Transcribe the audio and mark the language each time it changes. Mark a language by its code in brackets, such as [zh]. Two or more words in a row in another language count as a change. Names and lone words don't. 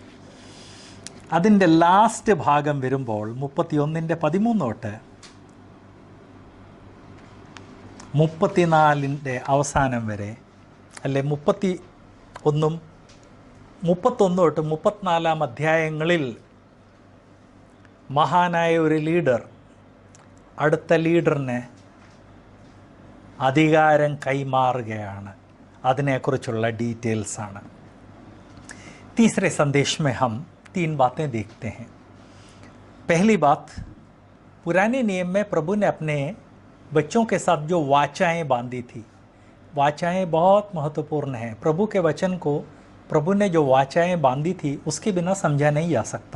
[ml] അതിൻ്റെ ലാസ്റ്റ് ഭാഗം വരുമ്പോൾ 31:13 തൊട്ട് 34 അവസാനം വരെ, അല്ലെ 31 തൊട്ട് 34 അധ്യായങ്ങളിൽ മഹാനായ ഒരു ലീഡർ അടുത്ത ലീഡറിന് അധികാരം കൈമാറുകയാണ്. അതിനെക്കുറിച്ചുള്ള ഡീറ്റെയിൽസാണ്. [hi] तीसरे संदेश में हम 3 बातें देखते हैं. पहली बात, पुराने नियम में प्रभु ने अपने बच्चों के साथ जो वाचाएं बांधी थी, वाचाएं बहुत महत्वपूर्ण हैं. प्रभु के वचन को प्रभु ने जो वाचाएं बांधी थी उसके बिना समझा नहीं जा सकता.